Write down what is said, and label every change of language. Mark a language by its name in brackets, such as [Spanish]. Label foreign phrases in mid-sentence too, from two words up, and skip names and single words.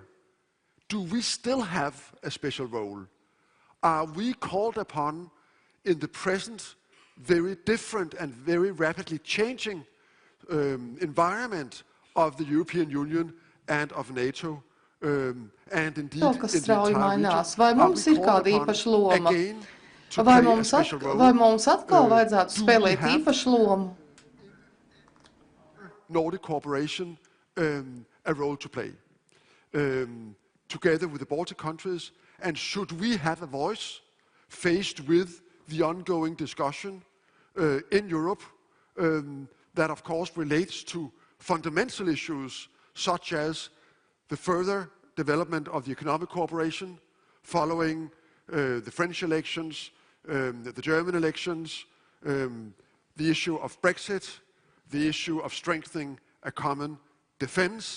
[English] Do we still have a special role? Are we called upon in the present very different and very rapidly changing environment of the European Union and of NATO, and indeed in the entire [Latvian] mainās. [English] region? [Latvian] Vai mums ir kāda īpaša loma? Vai mums atkal vajadzētu spēlēt īpašu lomu? [English] Nordic cooperation a role to play, together with the Baltic countries, and should we have a voice faced with the ongoing discussion in Europe that of course relates to fundamental issues such as the further development of the economic cooperation following the French elections, the German elections, the issue of Brexit, the issue of strengthening a common defense.